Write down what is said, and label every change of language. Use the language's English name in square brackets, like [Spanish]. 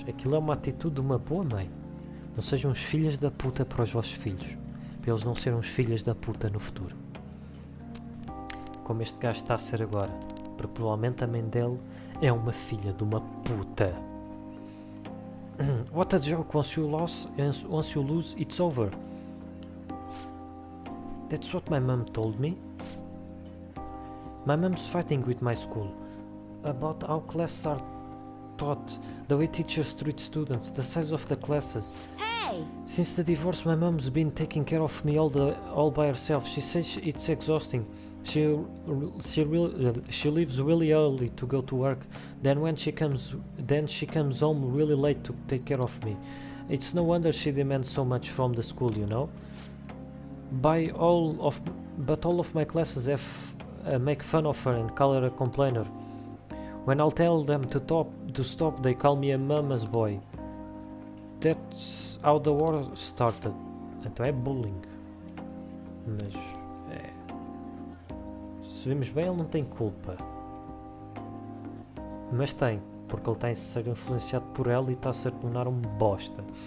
[Portuguese] Aquilo é uma atitude de uma boa mãe. Não sejam uns filhos da puta para os vossos filhos. Para eles não serem uns filhos da puta no futuro. Como este gajo está a ser agora. Porque provavelmente a mãe dele é uma filha de uma puta. [English] What a joke, once you lose, it's over. That's what my mom told me. My mom's fighting with my school about how classes are taught, the way teachers treat students, the size of the classes. Hey! Since the divorce, my mom's been taking care of me all by herself. She says it's exhausting. She leaves really early to go to work. Then she comes home really late to take care of me. It's no wonder she demands so much from the school, you know. But all of my classes make fun of her and call her a complainer. When I'll tell them to stop, they call me a mama's boy. That's how the war started. [Portuguese] Então é bullying. Mas se vemos bem, ele não tem culpa. Mas tem, porque ele está a ser influenciado por ela e está a se tornar um bosta.